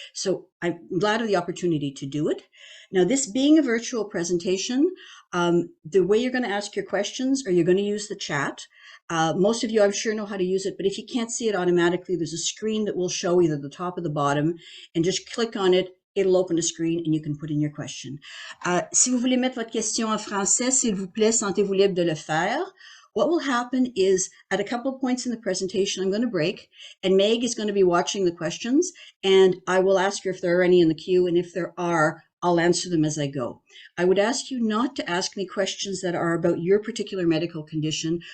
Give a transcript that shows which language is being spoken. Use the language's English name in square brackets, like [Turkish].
[English] So I'm glad of the opportunity to do it. Now, this being a virtual presentation, the way you're going to ask your questions, or you're going to use the chat. Most of you, I'm sure, know how to use it, but if you can't see it automatically, there's a screen that will show either the top or the bottom, and just click on it. It'll open a screen and you can put in your question. [French] Si vous voulez mettre votre question en français, s'il vous plaît, sentez-vous libre de le faire. [English] What will happen is, at a couple of points in the presentation, I'm going to break, and Meg is going to be watching the questions, and I will ask her if there are any in the queue, and if there are, I'll answer them as I go. I would ask you not to ask me questions that are about your particular medical condition.